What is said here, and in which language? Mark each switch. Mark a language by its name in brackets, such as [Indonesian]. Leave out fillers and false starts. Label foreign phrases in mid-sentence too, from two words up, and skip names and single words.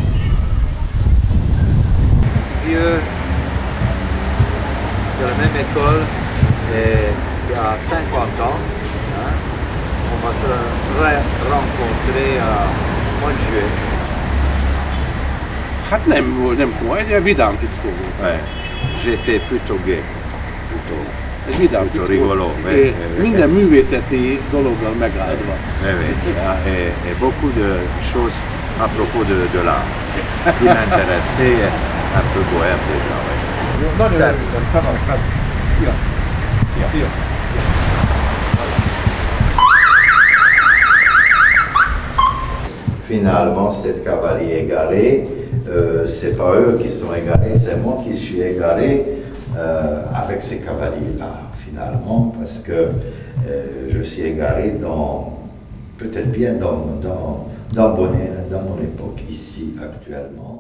[French] Vieux de la même école, et il y a 50 ans, hein, on va se rencontrer au mois de juillet. Ouais. J'étais plutôt gai, plutôt rigolo. [Hungarian] Minden művészeti dologgal megáldva. [French] Et beaucoup de choses à propos de l'art qui m'intéressaient, un peu bohème déjà. Ouais. Finalement, cette cavalier égarée, c'est pas eux qui sont égarés, c'est moi qui suis égaré avec ces cavaliers-là, finalement, parce que je suis égaré peut-être bien dans mon époque, ici, actuellement.